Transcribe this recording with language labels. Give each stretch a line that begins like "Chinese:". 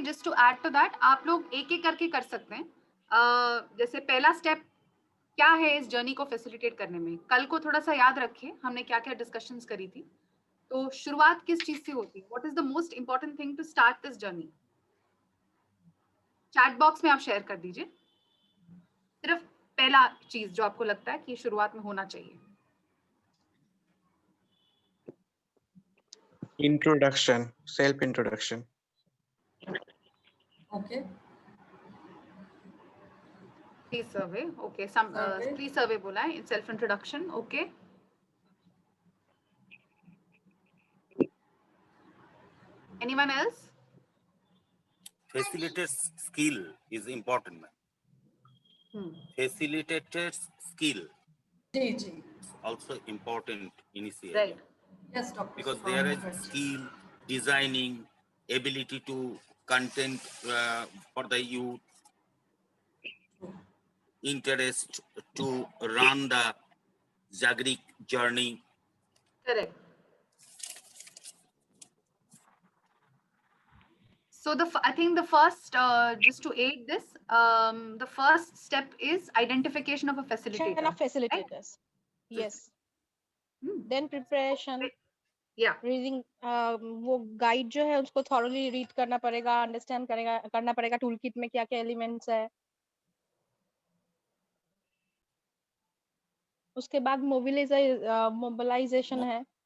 English: just to add to that,
Hindi: आप लोग एक एक करके कर सकते हैं। जैसे पहला स्टेप क्या है इस जर्नी को फैसिलिटेट करने में, कल को थोड़ा सा याद रखिए हमने क्या क्या डिस्कशंस करी थी। तो शुरुआत किस चीज से होती है,
English: what is the most important thing to start this journey,
Hindi: chat box में आप शेयर कर दीजिए सिर्फ पहला चीज जो आपको लगता है कि शुरुआत में होना चाहिए।
English: Introduction, self-introduction. Okay. Pre-survey, okay. Some pre-survey
Hindi: बोला है,
English: self-introduction, okay. Anyone else? Facilitator's skill is important, ma'am. Facilitator's skill is also important in this area. Right. Yes, Dr. Because there is skill, designing, ability to content for the youth, interest to run the Jagrik journey. Correct. So I think the first, just to aid this, the first step is identification of a facilitator. Of facilitators. Right? Yes. Then preparation. Yeah.
Hindi: Reading, वो guide जो है उसको thoroughly read करना पड़ेगा, understand करना पड़ेगा tool kit में क्या क्या एलिमेंट्स है। उसके बाद मोबिलाइजेशन है,